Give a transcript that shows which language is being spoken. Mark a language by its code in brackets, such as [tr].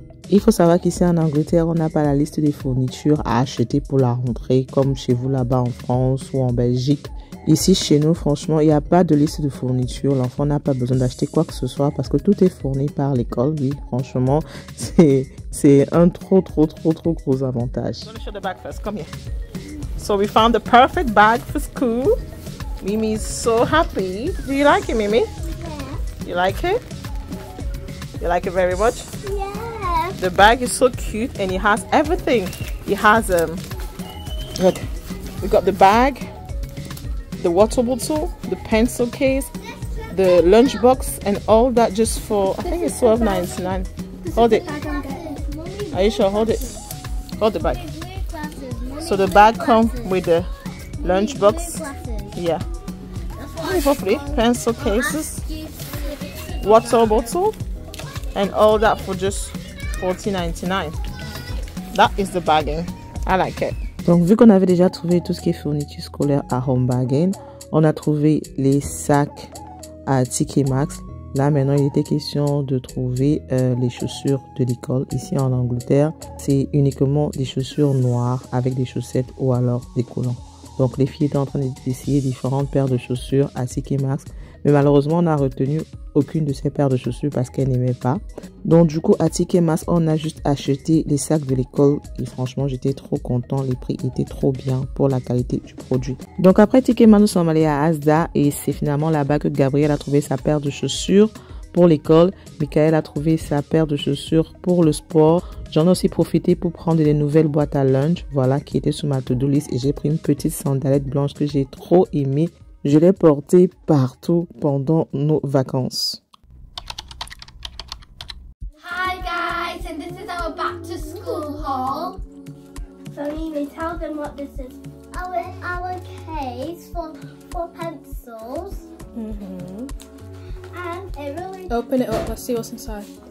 [fr] Il faut savoir qu'ici en Angleterre, on n'a pas la liste des fournitures à acheter pour la rentrée comme chez vous là-bas en France ou en Belgique. Ici, chez nous, franchement, il n'y a pas de liste de fourniture. L'enfant n'a pas besoin d'acheter quoi que ce soit parce que tout est fourni par l'école. Oui, franchement, c'est un trop gros avantage. [en] I'm going to show the bag first. Come here. So we found the perfect bag for school. Mimi is so happy. Do you like it, Mimi? Yeah. You like it? You like it very much? Yeah. The bag is so cute and it has everything. It has look, we got the bag, the water bottle, the pencil case, the lunch box, and all that just for, I think it's $12.99. Hold it. Are you sure? Hold it. Hold the bag. So the bag comes with the lunch box. Yeah. Hopefully, pencil cases, water bottle, and all that for just $14.99. That is the bagging. I like it. [fr] Donc, vu qu'on avait déjà trouvé tout ce qui est fourniture scolaire à Home Bargain, on a trouvé les sacs à TK Maxx. Là, maintenant, il était question de trouver les chaussures de l'école. Ici, en Angleterre, c'est uniquement des chaussures noires avec des chaussettes ou alors des collants. Donc, les filles étaient en train d'essayer différentes paires de chaussures à TK Maxx. Mais malheureusement, on n'a retenu aucune de ces paires de chaussures parce qu'elles n'aimaient pas. Donc, du coup, à TK Maxx, on a juste acheté les sacs de l'école. Et franchement, j'étais trop content. Les prix étaient trop bien pour la qualité du produit. Donc, après TK Maxx, nous sommes allés à Asda. Et c'est finalement là-bas que Gabriel a trouvé sa paire de chaussures pour l'école. Michael a trouvé sa paire de chaussures pour le sport. J'en ai aussi profité pour prendre des nouvelles boîtes à lunch. Voilà, qui étaient sur ma to-do list. Et j'ai pris une petite sandalette blanche que j'ai trop aimée. Je l'ai portée partout pendant nos vacances. [en] Hi guys, and this is our back to school haul. So Mimi, tell them what this is. Our case for pencils. And it really... Open it up, let's see what's inside.